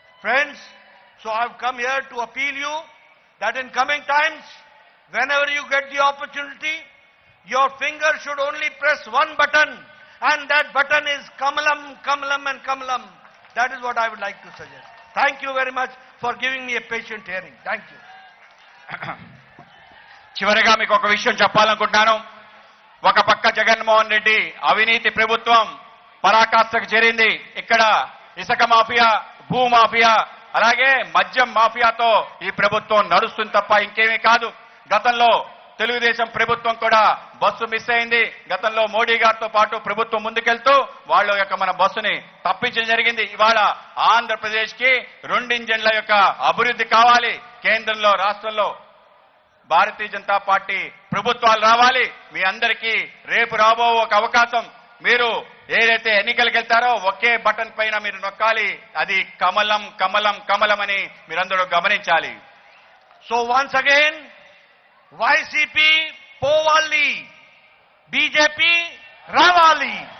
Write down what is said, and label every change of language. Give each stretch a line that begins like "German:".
English: Friends, so I've come here to appeal you that in coming times, whenever you get the opportunity, your finger should only press one button, and that button is Kamalam, Kamalam and Kamalam. That is what I would like to suggest. Thank you very much for giving me a patient hearing. Thank you.
Telugu: చివరిగా మీకు ఒక విషయం చెప్పాలనుకుంటున్నాను. ఒక పక్క జగన్మోహన్ రెడ్డి అవినీతి ప్రభుత్వం పరాకాష్ఠకు చేరింది. ఇక్కడ ఇసుక మాఫియా, భూ మాఫియా, అలాగే మద్యం మాఫియాతో ఈ ప్రభుత్వం నడుస్తుంది తప్ప ఇంకేమీ కాదు. గతంలో తెలుగుదేశం ప్రభుత్వం కూడా బస్సు మిస్ అయింది. గతంలో మోడీ గారితో పాటు ప్రభుత్వం ముందుకెళ్తూ వాళ్ళ యొక్క మన బస్సుని తప్పించడం జరిగింది. ఇవాళ ఆంధ్రప్రదేశ్ కి 2 ఇంజన్ల యొక్క అభివృద్ధి కావాలి. కేంద్రంలో, రాష్ట్రంలో భారతీయ జనతా పార్టీ ప్రభుత్వాలు రావాలి. మీ అందరికీ రేపు రాబో ఒక అవకాశం. మీరు ఏదైతే ఎన్నికలకు వెళ్తారో ఒకే బటన్ పైన మీరు నొక్కాలి. అది కమలం, కమలం, కమలం అని మీరందరూ గమనించాలి.
English: So once again,
Telugu: YCP పోవాలి, BJP రావాలి.